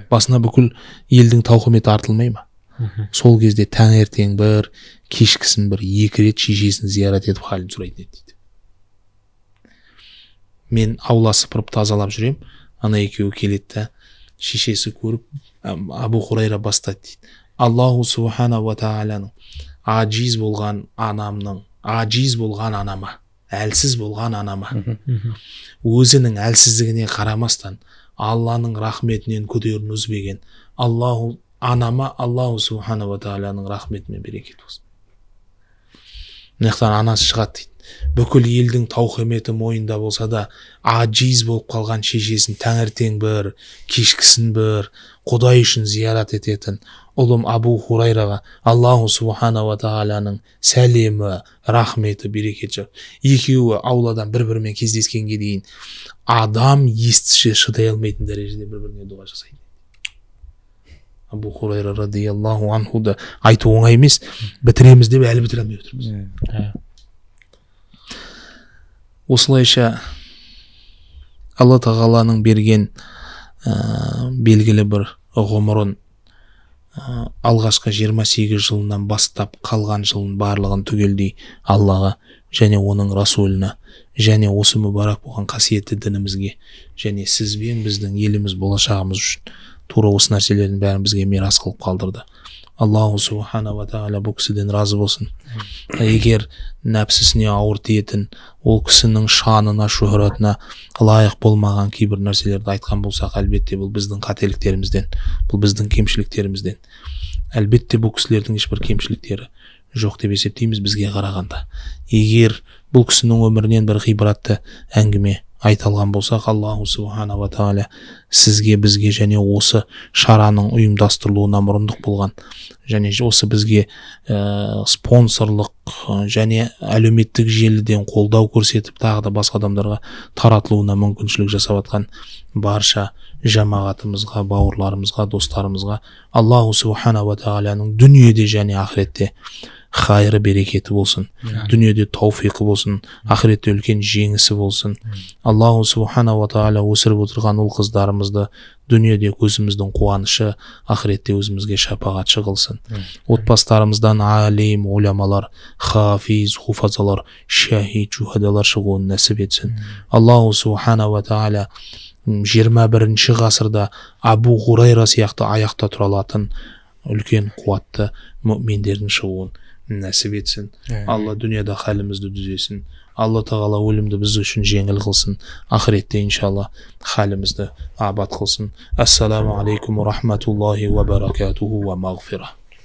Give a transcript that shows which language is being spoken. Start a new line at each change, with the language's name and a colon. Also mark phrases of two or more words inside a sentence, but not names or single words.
Kazakh: Басына бүкіл елдің тауқыметі артылмай ма? Сол кезде таңертең бір, кешкісін бір, 2 рет шешесін зиярат етіп халін сұрайтын еді дейді. Мен аула сыпырып тазалап жүрем, ана екеуі келеді, шешесі көріп, Абу Хурайра бастады дейді:
Arabic: الله سبحانه وتعالى
Kazakh: ажиз болған анама, әлсіз болған анама, өзінің әлсіздігіне қарамастан Алланың рахметінен көтерін үзбеген
Arabic: الله سبحانه وتعالى
Kazakh: рахметімен берекет болсын. Мынаяқтан анасы шығады дейді. Бүкіл елдің тауқыметі мойында болса да, ажиз болып қалған шешесін таңертең бір, кешкісін бір, Құдай үшін зиярат ететін ұлым Абу Хурайраға
Arabic: الله سبحانه وتعالى
Kazakh: сәлемі, рахметі, берекеті. Екеуі ауладан бір-бірімен кездескенге дейін адам естіше шыдай алмайтын дәрежеде бір-біріне дұға жасайды. Абу Хурайра
Arabic: رضي الله عنه
Kazakh: да айту оңай емес, бітіреміз деп әлі бітіре алмай отырмыз. Осылайша Алла тағаланың берген белгілі бір ғұмырын алғашқы 28 жылынан бастап қалған жылын барлығын түгелдей Аллаға және оның Расулына және осы мүбарак болған қасиетті дінімізге және сізбен біздің еліміз болашағымыз үшін тура осы нәрселердің бәрін бізге мирас қылып қалдырды.
Arabic: الله سبحانه وتعالى
Kazakh: бұл кісіден разы болсын. Егер нәпсісіне ауыр тиетін, ол кісінің шанына, шөһратына лайық болмаған кейбір нәрселерді айтқан болсақ, әлбетте бұл біздің қателіктерімізден, бұл біздің кемшіліктерімізден. Әлбетте бұл кісілердің ешбір кемшіліктері жоқ деп есептейміз бізге қарағанда. Егер бұл кісінің өмірінен бір ғибратты әңгіме айтылған болсақ,
Arabic: الله سبحانه وتعالى
Kazakh: сізге, бізге және осы шараның ұйымдастырылуына мұрындық болған және осы бізге спонсорлық және әлеуметтік желіден қолдау көрсетіп тағы да басқа адамдарға таратылуына мүмкіншілік жасап жатқан барша жамағатымызға, бауырларымызға, достарымызға
Arabic: الله سبحانه وتعالى
Kazakh: дүниеде және ақыретте хайры берекеті болсын, дүниеде тауфиқы болсын, ақыретте үлкен жеңісі болсын.
Arabic: الله سبحانه وتعالى
Kazakh: өсіріп отырған ұл қыздарымызды дүниеде көзіміздің қуанышы, ақыретте өзімізге шапағатшы қылсын. Отбасыларымыздан алим, уламалар, хафиз, хуфазалар, шахид, жухадалар шығуын нәсіп етсін.
Arabic: الله سبحانه وتعالى
Kazakh: 21-ші ғасырда Абу Хурайра сияқты аяқта тұра алатын үлкен қуатты мүминдердің шығуын нәсіп етсін. Алла дүнияда халімізді түзесін. Алла тағала өлімді біз үшін жеңіл қылсын. Ақыретте иншалла халімізді абат қылсын.
Arabic: السلام عليكم ورحمة الله وبركاته ومغفرة.